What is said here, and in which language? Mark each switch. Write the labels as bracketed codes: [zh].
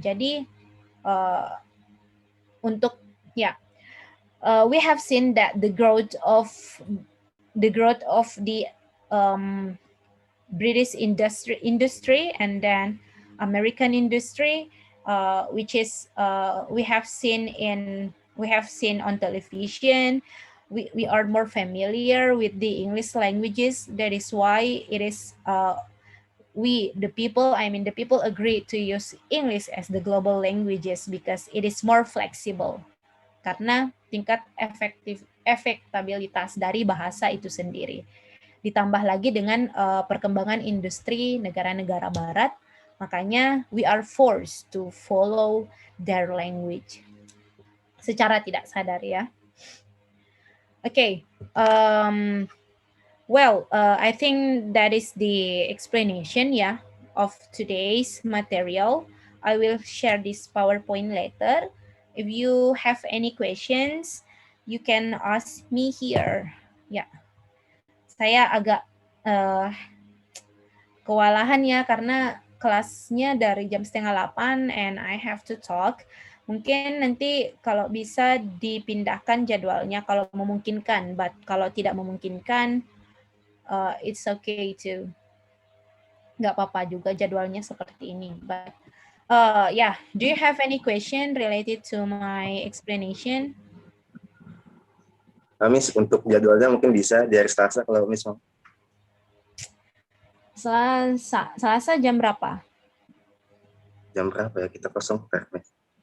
[en] Jadi we have seen that the growth of the British industry and then American industry, which is we have seen on television. We are more familiar with the English languages. That is why it is the people agree to use English as the global languages because it is more flexible. [id] Karena tingkat efektabilitas dari bahasa itu sendiri. Ditambah lagi dengan perkembangan industri negara-negara barat, makanya [en] we are forced to follow their language. [id] Secara tidak sadar, ya. [en] Okay, I think that is the explanation, of today's material. I will share this PowerPoint later. If you have any questions, you can ask me here. [id] Ya, saya agak kewalahan ya karena kelasnya dari jam 7:30 [en] and I have to talk. [id] Mungkin nanti kalau bisa dipindahkan jadwalnya kalau memungkinkan, but kalau tidak memungkinkan, [en] it's okay too. [id] Nggak apa-apa juga jadwalnya seperti ini. [en] But do you have any question related to my explanation? [id] Miss, untuk jadwalnya mungkin bisa di hari Selasa kalau Miss mau. Selasa jam berapa? Jam berapa ya? Kita kosong, Miss.